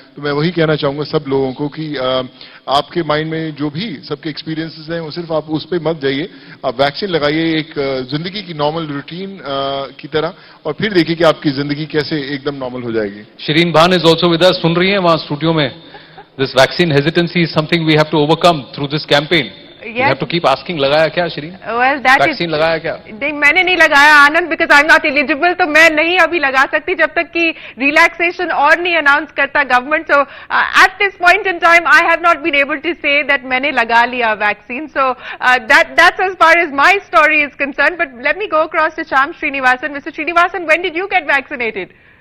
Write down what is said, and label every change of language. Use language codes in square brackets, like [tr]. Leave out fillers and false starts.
[hi] तो मैं वही कहना चाहूंगा सब लोगों को कि आपके माइंड में जो भी सबके एक्सपीरियंसेस हैं, वो सिर्फ आप उस पर मत जाइए, आप वैक्सीन लगाइए एक जिंदगी की नॉर्मल रूटीन की तरह, और फिर देखिए कि आपकी जिंदगी कैसे एकदम नॉर्मल हो जाएगी। शिरीन भान [en] is also with us, [hi] सुन रही हैं वहां स्टूडियो में? [en] This vaccine hesitancy is something we have to overcome through this campaign. Yes. You have to keep asking, [hi] लगाया क्या [en] Shireen? Well, that [hi] vaccine लगाया क्या? नहीं, मैंने नहीं लगाया आनंद, [en] because I'm not eligible, [hi] तो मैं नहीं अभी लगा सकती जब तक कि relaxation और नहीं announce करता government. [en] So at this point in time, I have not been able to say that [hi] मैंने लगा लिया [en] vaccine. So that's as far as my story is concerned. But let me go across to Shyam Srinivasan. Mr. Srinivasan, when did you get vaccinated?